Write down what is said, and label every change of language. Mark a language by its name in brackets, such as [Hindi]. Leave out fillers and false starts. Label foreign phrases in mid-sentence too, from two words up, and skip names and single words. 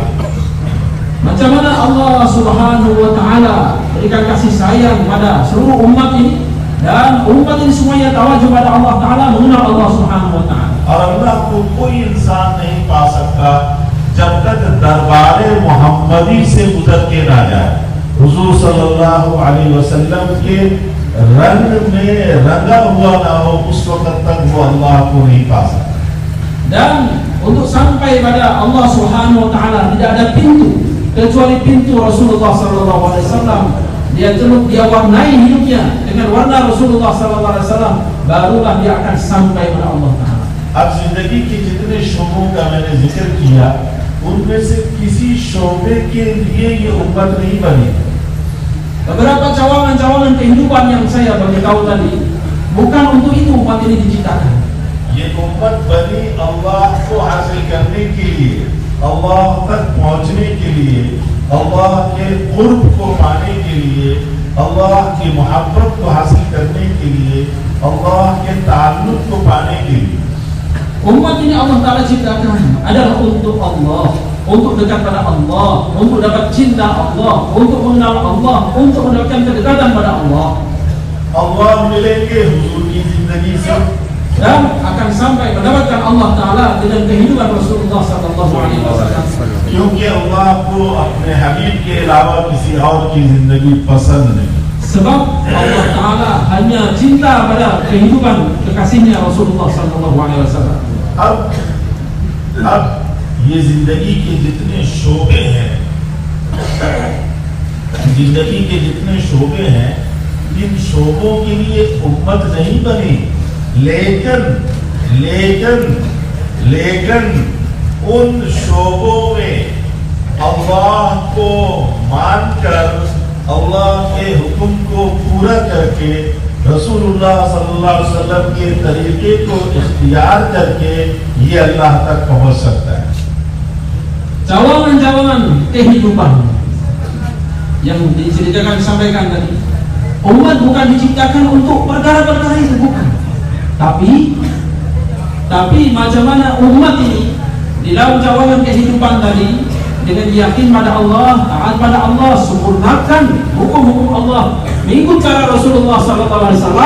[Malay] Macam mana Allah [Arabic] سبحانه وتعالى [Malay] berikan kasih sayang pada seluruh umat ini, dan umat ini semuanya tawajjuh pada [Arabic] الله تعالى, [Malay] mengenal Allah [Arabic] سبحانه وتعالى. [Hindi] और अल्लाह को कोई इंसान नहीं पा सकता जब तक दरबारे मोहम्मदी से गुजर के ना जाए, हुजूर [Arabic] صلى الله عليه وسلم [Hindi] के रंग में रंगा हुआ ना हो, उस वक्त तक वो अल्लाह को नहीं पा सकता। [Malay] Dan untuk sampai pada Allah [Arabic] سبحانه وتعالى [Malay] tidak ada pintu kecuali pintu Rasulullah [Arabic] صلى الله عليه وسلم. [Malay] Dia warnai hidupnya dengan warna Rasulullah [Arabic] صلى الله عليه وسلم, [Malay] barulah dia akan sampai pada [Arabic] الله تعالى. [Hindi] अब जिंदगी के जितने शोबों का मैंने जिक्र किया, उनमें से किसी शोबे के लिए ये उम्मत नहीं बनी। [Malay] Beberapa cawangan-cawangan kehidupan yang saya beritahu tadi, bukan untuk itu umat ini diciptakan. [Hindi] ये उम्मत बनी अल्लाह को हासिल करने के लिए, अल्लाह तक पहुंचने के लिए, अल्लाह के कुर्ब को पाने के लिए, अल्लाह की मोहब्बत को हासिल करने के लिए, अल्लाह के ताल्लुक को पाने के लिए। [Malay] Umat ini [Arabic] الله تعالى [Malay] ciptakan adalah untuk Allah, untuk dekat pada Allah, untuk dapat cinta Allah, untuk mengenal Allah, untuk mendapatkan kedekatan pada Allah. [Hindi] अल्लाह मिलेंगे हुजूर की जिंदगी से, [Malay] dan akan sampai mendapatkan [Arabic] الله تعالى [Malay] dengan kehidupan Rasulullah [Arabic] صلى الله عليه وسلم. [Hindi] क्योंकि अल्लाह को अपने हबीब के अलावा किसी और की जिंदगी पसंद नहीं। [Malay] Sebab [Arabic] الله تعالى [Malay] hanya cinta pada kehidupan kekasihnya Rasulullah [Arabic] صلى الله عليه وسلم. [Hindi] अब ये जिंदगी के जितने शोबे हैं, जिंदगी के जितने शोबे हैं, इन शोबों के लिए उम्मत नहीं बनी, लेकिन लेकिन लेकिन उन शोबों में अल्लाह को मानकर, अल्लाह के हुक्म को पूरा करके, [Arabic] رسول الله صلى الله عليه وسلم [Hindi] के तरीके को इख्तियार करके ये अल्लाह तक पहुंच सकता है। [Malay] Cawangan-cawangan kehidupan yang diceritakan disampaikan tadi, umat bukan diciptakan untuk perkara-perkara itu, bukan. Tapi macam mana umat ini di dalam cawangan kehidupan tadi dengan yakin pada Allah, taat pada Allah, sempurnakan hukum-hukum Allah, mengikut cara Rasulullah SAW.